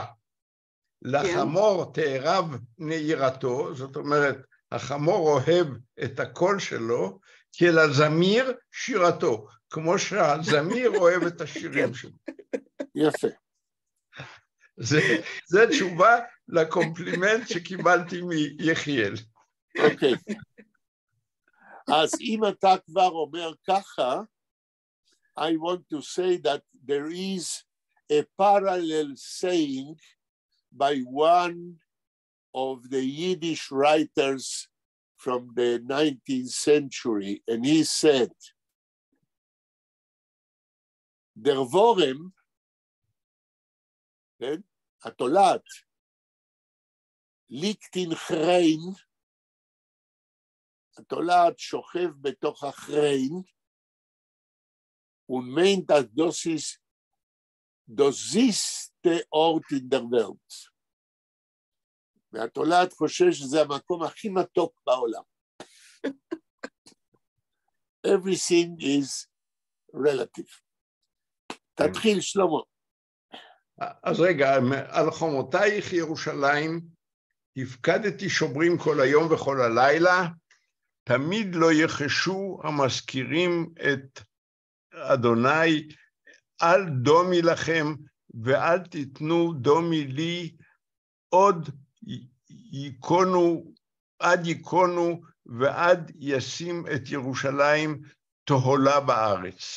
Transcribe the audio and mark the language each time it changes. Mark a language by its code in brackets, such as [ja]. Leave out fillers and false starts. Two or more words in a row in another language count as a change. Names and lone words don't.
[he] לחמור תערב נעירתו, זאת אומרת, החמור אוהב את הקול שלו, כי לזמיר שירתו, כמו שהזמיר אוהב את השירים שלו. יפה. זה תשובה לקומפלימנט שקיבלתי מיחיאל. אוקיי. אז אם אתה כבר אומר ככה, [en] I want to say that there is a parallel saying by one of the Yiddish writers from the 19th century, and he said, [yi] Der Worem, התולעת, liegt in Chrein, [he] התולעת שוכב בתוך החריין, [yi] und meint, dass das ist der Ort in der Welt. [he] והתולעת חושב שזה המקום הכי מתוק בעולם. [en] Everything is relative. [he] תתחיל, שלמה. אז רגע, על חומותייך ירושלים, הפקדתי שומרים כל היום וכל הלילה, תמיד לא יחשו המזכירים את אדוני, אל דומי לכם ואל תיתנו דומי לי, עוד יקונו, עד יקונו ועד ישים את ירושלים תהולה בארץ.